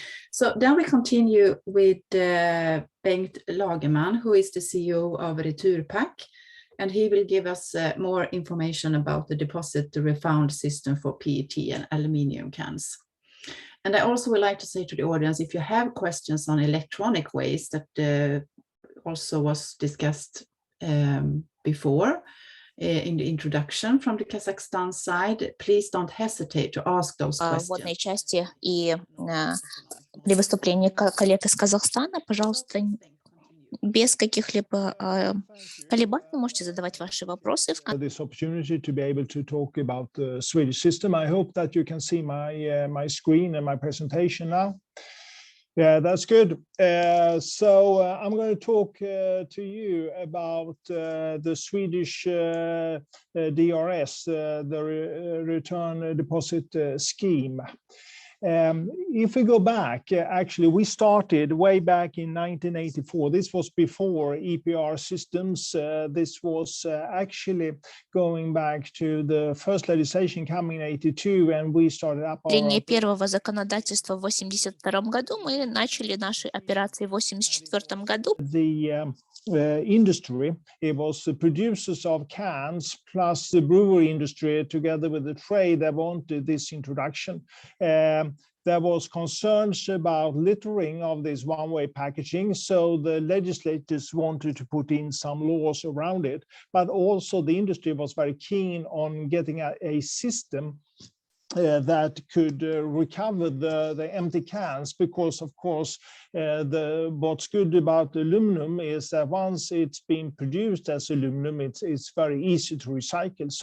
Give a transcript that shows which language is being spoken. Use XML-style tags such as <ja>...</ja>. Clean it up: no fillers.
<en>So then we continue with Bengt Lagerman, who is the CEO of Returpack, and he will give us more information about the deposit refund system for PET and aluminium cans. And I also would like to say to the audience, if you have questions on electronic waste that also was discussed before in the introduction from the Kazakhstan side, please don't hesitate to ask those questions.</en> <ru>Вводной части и при выступлении коллег из Казахстана, пожалуйста, без каких-либо колебаний можете задавать ваши вопросы.</ru> <en>This opportunity to be able to talk about the Swedish system. I hope that you can see my screen and my presentation now. Yeah, that's good. So I'm going to talk to you about the Swedish DRS, the return deposit scheme. If we go back, actually, we started way back in 1984. This was before EPR systems. This was actually going back to the first legislation coming in 82, and we started up our...</en> <ru>Линия первого законодательства в 1982 году. Мы начали наши операции в 1984 году.</ru> <en>The industry, it was the producers of cans plus the brewery industry together with the trade that wanted this introduction. There was concerns about littering of this one-way packaging, so the legislators wanted to put in some laws around it, but also the industry was very keen on getting a system that could recover the empty cans, because of course what's good about aluminum is that once it's been produced as aluminum, it's very easy to recycle.</en>